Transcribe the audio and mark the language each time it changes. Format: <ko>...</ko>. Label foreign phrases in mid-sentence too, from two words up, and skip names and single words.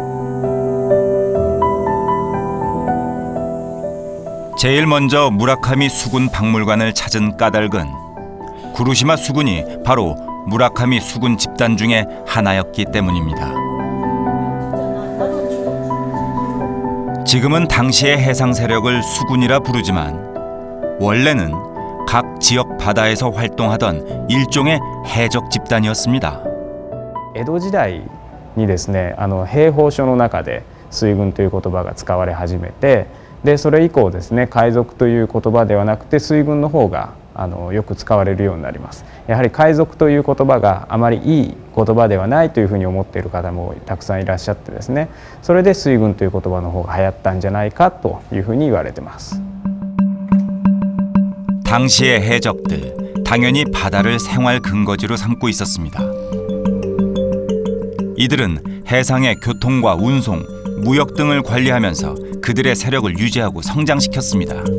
<ko>제일 먼저 무라카미 수군 박물관을 찾은 까닭은 구루시마 수군이 바로 무라카미 수군 집단 중에 하나였기 때문입니다. 지금은 당시의 해상 세력을 수군이라 부르지만 원래는 각 지역 바다에서 활동하던 일종의 해적 집단이었습니다.</ko> <ja>江戸時代にですね、兵法書の中で水軍という言葉が使われ始めて、でそれ以降ですね、海賊という言葉ではなくて水軍の方がよく使われるようになります。やはり海賊という言葉があまりいい言葉ではないというふうに思っている方もたくさんいらっしゃってですね、それで水軍という言葉の方が流行ったんじゃないかというふうに言われてます。</ja> <ko>당시의 해적들, 당연히 바다를 생활 근거지로 삼고 있었습니다. 이들은 해상의 교통과 운송, 무역 등을 관리하면서 그들의 세력을 유지하고 성장시켰습니다.</ko>